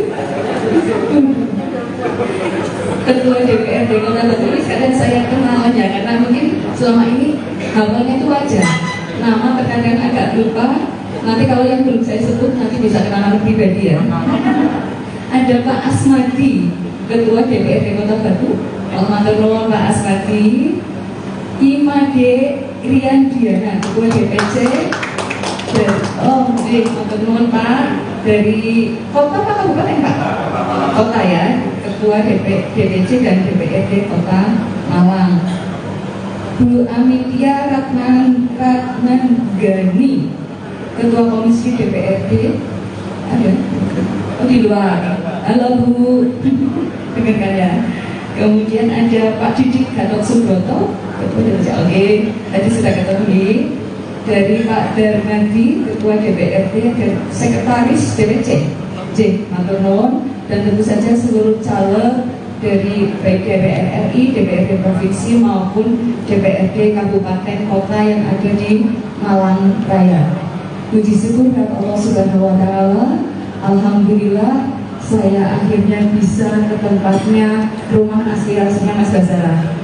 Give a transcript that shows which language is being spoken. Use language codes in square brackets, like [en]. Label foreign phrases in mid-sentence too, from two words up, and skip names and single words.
[id] Ketua DPRD Kota Batu ini kadang saya kenalnya karena mungkin selama ini hafalnya itu wajar. Nama terkadang agak lupa. Nanti kalau yang belum saya sebut nanti bisa kenalan pribadi ya. Ada Pak Asmadi, Ketua DPRD Kota Batu. [jv] Matur nuwun Pak Asmadi. [id] Imade Riandiana, Ketua DPC. [jv] Matur nuwun Pak, [id] dari kota apa kabupaten Pak? Kota ya, Ketua DPC dan DPRD Kota Malang. Bu Amitia Ratnanggani, Ketua Komisi DPRD. Ada? Oh, di luar. Halo Bu, dengarkan ya. Kemudian ada Pak Didik Gatot Subroto, Ketua DPC. Oke, tadi sudah ketemu. Dari Pak Darmadi, Ketua DPRD dan Sekretaris DPC. [jv] Matur nuwun, [id] dan tentu saja seluruh caleg dari baik DPR RI, DPRD Provinsi maupun DPRD Kabupaten Kota yang ada di Malang Raya. Puji syukur kepada Allah [ar] Subhanahu wa Ta'ala. [id] Alhamdulillah saya akhirnya bisa ke tempatnya rumah aspirasinya Mas Basara.